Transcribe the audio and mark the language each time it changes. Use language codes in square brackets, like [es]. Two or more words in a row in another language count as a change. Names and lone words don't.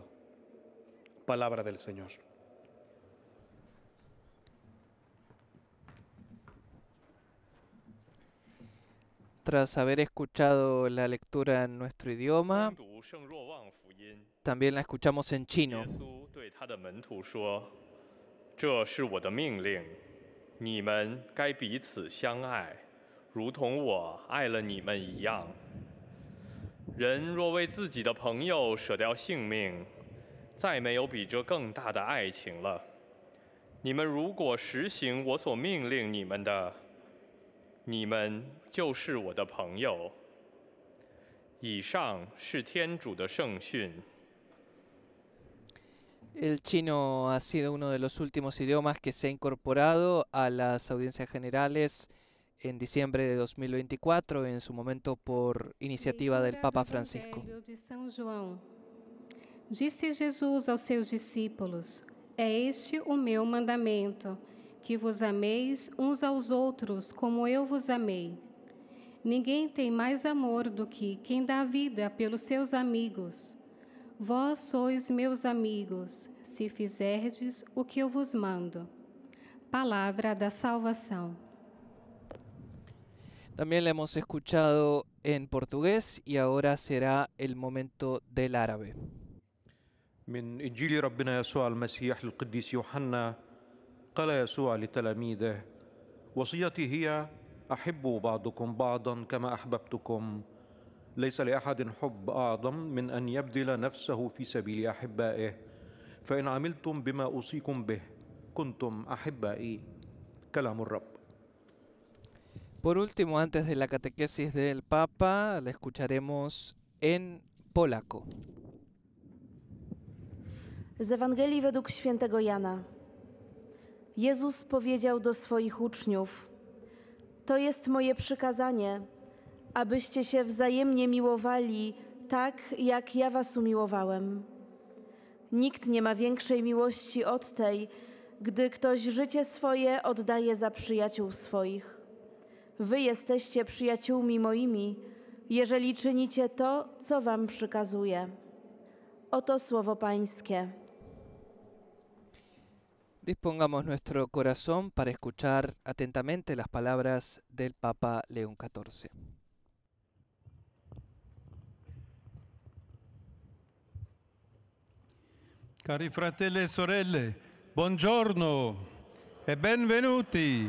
[es] Palabra del Señor. Tras haber escuchado la lectura en nuestro idioma, también la escuchamos en chino. [zh] 这是我的命令，你们该彼此相爱，如同我爱了你们一样。人若为自己的朋友舍掉性命，再没有比这更大的爱情了。你们如果实行我所命令你们的，你们就是我的朋友。以上是天主的圣训。 [es] El chino ha sido uno de los últimos idiomas que se ha incorporado a las audiencias generales en diciembre de 2024, en su momento por iniciativa del Papa Francisco. [pt] De São João. Disse Jesus aos seus discípulos: É este o meu mandamento, que vos ameis uns aos outros como eu vos amei. Ninguém tem mais amor do que quem dá vida pelos seus amigos. Vós sois meus amigos, se fizerdes o que eu vos mando. Palavra da salvação. [es] También la hemos escuchado en portugués y ahora será el momento del árabe. [ar] من إنجيل ربنا يسوع المسيح القديس يوحنا قال يسوع لتلاميذه: وصيتي هي أحبوا بعضكم بعضا كما أحببتكم. ليس لأحد حب أعظم من أن يبذل نفسه في سبيل أحبائه. فإن عملتم بما أوصيكم به كنتم أحبائي. كلام الرب. [es] Por último, antes de la catequesis del Papa, la escucharemos en polaco. [pl] Z Ewangelii według świętego Jana. Jezus powiedział do swoich uczniów: To jest moje przykazanie, abyście się wzajemnie miłowali tak, jak ja was umiłowałem. Nikt nie ma większej miłości od tej, gdy ktoś życie swoje oddaje za przyjaciół swoich. Wy jesteście przyjaciółmi moimi, jeżeli czynicie to, co wam przykazuję. Oto słowo Pańskie. [es] Dispongamos nuestro corazón para escuchar atentamente las palabras del Papa León XIV. [it] Cari fratelli e sorelle, buongiorno e benvenuti.